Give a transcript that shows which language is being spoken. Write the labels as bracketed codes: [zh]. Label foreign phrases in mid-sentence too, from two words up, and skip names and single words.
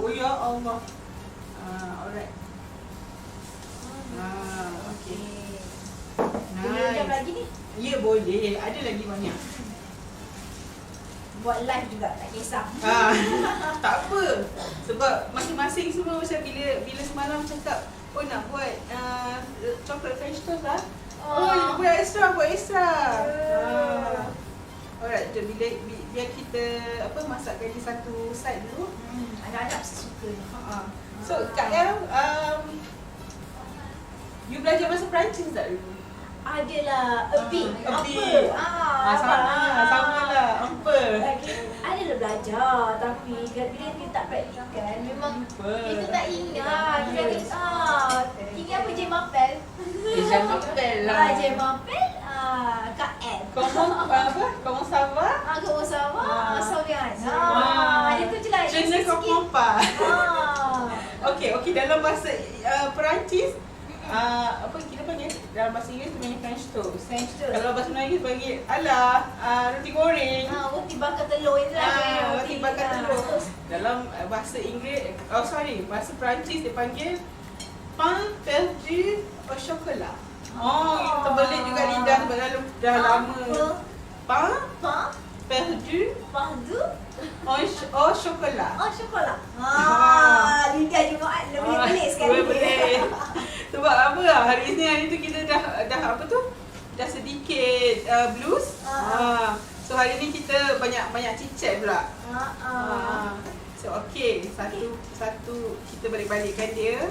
[ms] Oh ya Allah. Alright. Okey. Boleh jam lagi ni? Ya boleh. Ada lagi banyak. Buat live juga, tak kisah. Tak apa. Sebab masing-masing semua macam bila semalam cakap, oh nak buat [en] chocolate French toast [ms] lah. Oh, buat extra. Alright, jom biar kita masakkan di satu side dulu. Anak-anak suka ni. So Kak El, you belajar bahasa Perancis tak dulu? Adalah [en] a bit. [ms] Sama lah. Apa? Adalah belajar, tapi bila kita tak praktikkan memang kita tak ingat. Ingat apa Jemapel? Jemapel lah. Jemapel, Kak L. [fr] Comment ça va? Comment ça va? Ça bien. [ms] Dia tu je lah. [fr] Je ne comprends pas. [ms] Okey, dalam bahasa Perancis kita panggil dalam bahasa Inggeris kita panggil [en] French toast. [ms] Kalau bahasa Melayu panggil roti goreng. Roti bakar telur itu lah. Roti bakar telur. Dalam bahasa Inggeris, bahasa Perancis dia panggil [fr] pain perdu au chocolat. [ms] Terbelit juga lidah sebab dah lama. [fr] Pain perdu au chocolat. Chocolat. [ms] Lidah Jumaat lebih pelik sekali. Boleh. Sebab apa lah, hari tu kita dah dah sedikit blues. So hari ni kita banyak cicit pula. So okey, satu kita balik-balikkan dia.